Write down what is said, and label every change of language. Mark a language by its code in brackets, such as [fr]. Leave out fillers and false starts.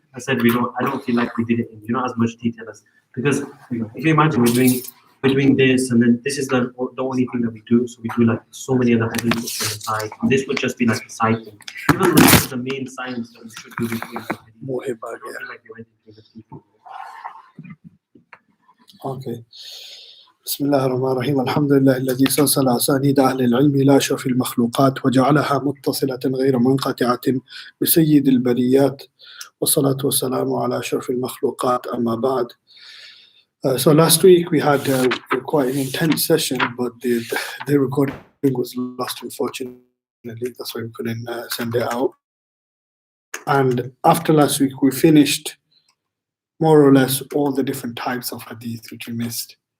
[en] I said I don't feel like we did it in as much detail as, because if you imagine we're doing this and then this is the only thing that we do, so we do like so many other hadith books on the side. This would just be like a side thing. Even though this is the main science that we should do with hadith, More I don't feel like we went into the people. Okay. [ar] بسم الله الرحمن الرحيم الحمد لله الذي سلسل أسانيد أهل العلم إلى أشرف المخلوقات وجعلها متصلة غير منقطعة بسيد البريات والصلاة والسلام على أشرف المخلوقات أما بعد. [en] So last week we had quite an intense session, but the recording was lost, unfortunately. That's why we couldn't send it out. And after last week we finished more or less all the different types of hadith which we missed.